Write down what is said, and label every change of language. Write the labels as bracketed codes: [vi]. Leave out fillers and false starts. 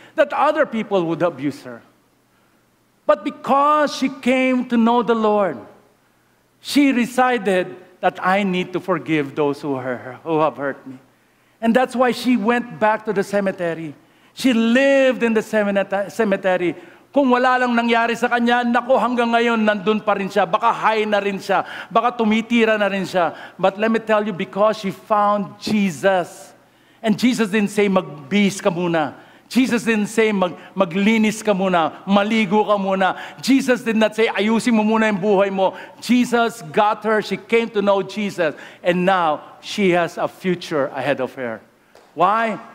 [en] That other people would abuse her. But because she came to know the Lord, she decided that I need to forgive those who have hurt me. And that's why she went back to the cemetery. She lived in the cemetery. [tl] Kung wala lang nangyari sa kanya, naku, hanggang ngayon, nandun pa rin siya. Baka high na rin siya. Baka tumitira na rin siya. [en] But let me tell you, because she found Jesus. And Jesus didn't say, [tl] magbihis ka muna. [en] Jesus didn't say, [tl] maglinis ka muna, maligo ka muna. [en] Jesus did not say, [tl] ayusin mo muna yung buhay mo. [en] Jesus got her, she came to know Jesus, and now she has a future ahead of her. Why?